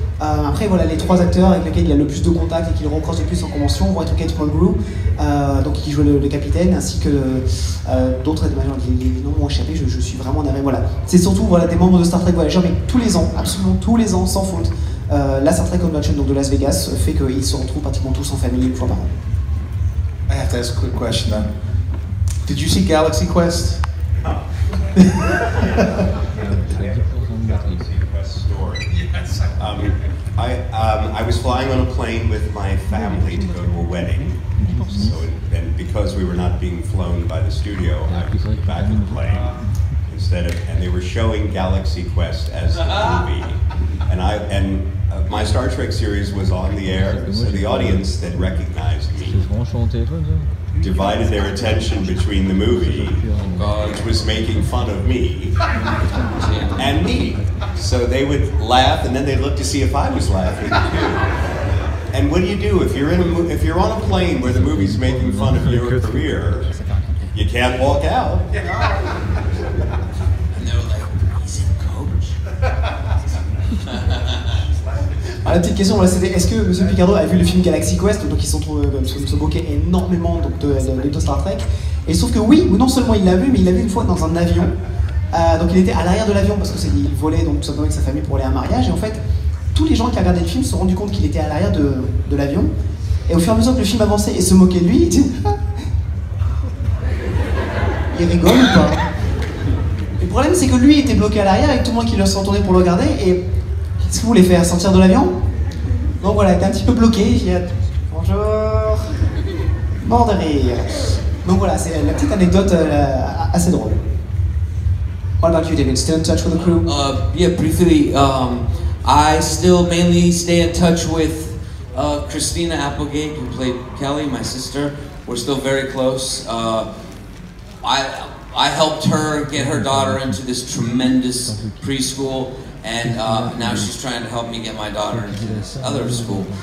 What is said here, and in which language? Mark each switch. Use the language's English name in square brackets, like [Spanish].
[French] Après voilà, les 3 acteurs avec lesquels il a le plus de contacts et qu'il rencontre le plus en convention vont être Kate Mulgrew, donc qui joue le capitaine, ainsi que d'autres, les noms m'ont échappé, je suis vraiment navré. Voilà. C'est surtout voilà, des membres de Star Trek Voyager, mais tous les ans, absolument tous les ans, sans faute. La Star Trek Convention donc de Las Vegas fait qu'ils se retrouvent pratiquement tous en famille une fois par an. [English] I have to ask a quick question then. Did you see Galaxy Quest? I was flying on a plane with my family to go to a wedding. So, and because we were not being flown by the studio, I was in the back of the plane and they were showing Galaxy Quest as the movie. And my Star Trek series was on the air, so the audience that recognized me divided their attention between the movie, which was making fun of me, and me. So they would laugh, and then they'd look to see if I was laughing too. And what do you do if you're on a plane where the movie's making fun of your career? You can't walk out. And they're like, he's in coach. [French] Alors, la petite question, voilà, c'était est-ce que M. Picardo a vu le film Galaxy Quest, donc ils se moquaient énormément donc, de Star Trek. Et sauf que oui, ou non seulement il l'a vu, mais il l'a vu une fois dans un avion. Donc il était à l'arrière de l'avion parce qu'il volait donc tout simplement avec sa famille pour aller à un mariage. Et en fait, tous les gens qui regardaient le film se sont rendus compte qu'il était à l'arrière de l'avion. Et au fur et à mesure que le film avançait et se moquait de lui, il disait il rigole ou pas? Et le problème c'est que lui était bloqué à l'arrière avec tout le monde qui se retournait pour le regarder. Et qu'est-ce que vous voulez faire? Sortir de l'avion? Donc voilà, il était un petit peu bloqué. Il dit bonjour, mort de rire. Donc voilà, c'est la petite anecdote assez drôle. [English] What about you, David? Still in touch with the crew? Yeah, briefly. I still mainly stay in touch with Christina Applegate, who played Kelly, my sister. We're still very close. I helped her get her daughter into this tremendous preschool, and now she's trying to help me get my daughter into this other school.